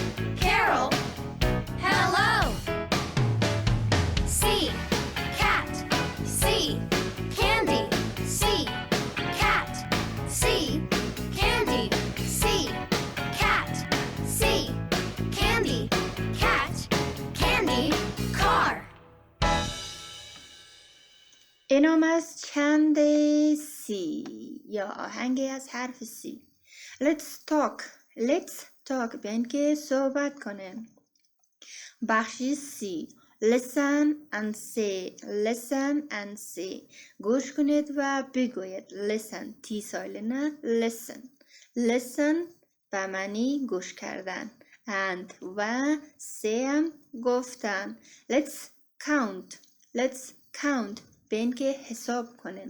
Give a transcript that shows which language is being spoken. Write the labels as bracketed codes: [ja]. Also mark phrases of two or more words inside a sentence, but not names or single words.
[en] Hello. C. Cat. C. Candy. C. Cat. C. Candy. C. Cat. C. Candy. Cat. Candy. Car. [fa] اینام از چند سی یا آهنگی از حرف سی. [en] Let's talk [fa] بیاین که صحبت کنیم. بخش سی [en] listen and say [fa] گوش کنید و بگوید. listen تی سایلنه. listen به معنی گوش کردن. and و say هم گفتن. [en] let's count [fa] بیاین که حساب کنیم.